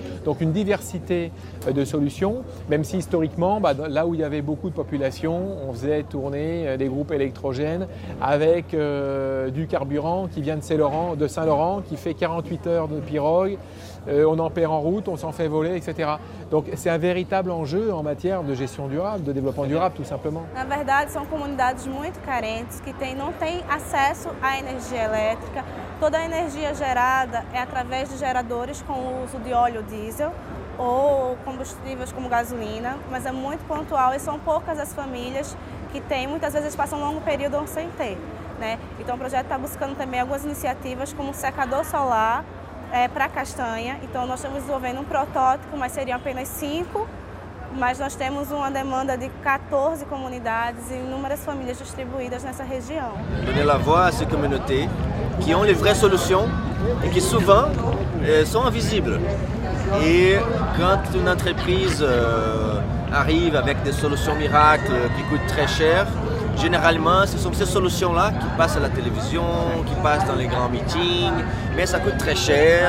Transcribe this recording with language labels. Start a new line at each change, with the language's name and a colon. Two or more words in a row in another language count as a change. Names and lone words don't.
French: Donc une diversité de solutions, même si historiquement, là où il y avait beaucoup de population, on faisait tourner des groupes électrogènes avec du carburant qui vient de Saint-Laurent, qui fait 48 heures de pirogue. On en perd en route, on s'en fait voler, etc. Donc c'est un véritable enjeu en matière de gestion durable, de développement durable, tout simplement.
Portuguese: Na verdade, são comunidades muito carentes que não têm acesso à energia elétrica. Toda a energia gerada é através de geradores com o uso de óleo diesel ou combustíveis como gasolina, mas é muito pontual e são poucas as famílias que têm, muitas vezes passam um longo período sem ter, né? Então o projeto está buscando também algumas iniciativas como secador solar, para castanha. Então nós estamos desenvolvendo um protótipo, mas seriam apenas 5, mas nós temos uma demanda de 14 comunidades e inúmeras famílias distribuídas nessa região.
French: Donner la voix à ces communautés qui ont les vraies solutions et qui souvent sont invisibles. Et quand une entreprise arrive avec des solutions miracles qui coûtent très cher, généralement, ce sont ces solutions-là qui passent à la télévision, qui passent dans les grands meetings, mais ça coûte très cher.